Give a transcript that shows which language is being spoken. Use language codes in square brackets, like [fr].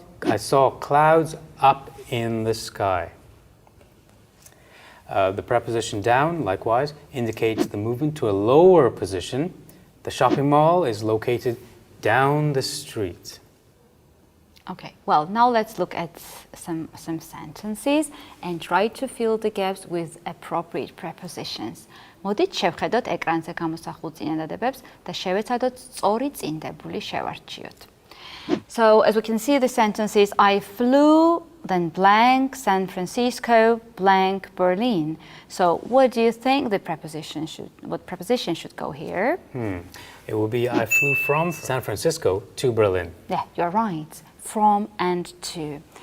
[en] I saw clouds up in the sky. The preposition down, likewise, indicates the movement to a lower position. The shopping mall is located down the street. Okay, well, now let's look at some sentences and try to fill the gaps with appropriate prepositions. [ka] მოდით შევხედოთ ეკრანზე გამოსახულ წინადადებებს და შევეცადოთ სწორი წინდებული შევარჩიოთ. [en] So, as we can see the sentences, I flew, then blank, San Francisco, blank, Berlin. So, what do you think what preposition should go here? It will be I flew from San Francisco to Berlin. Yeah, you're right. From and to.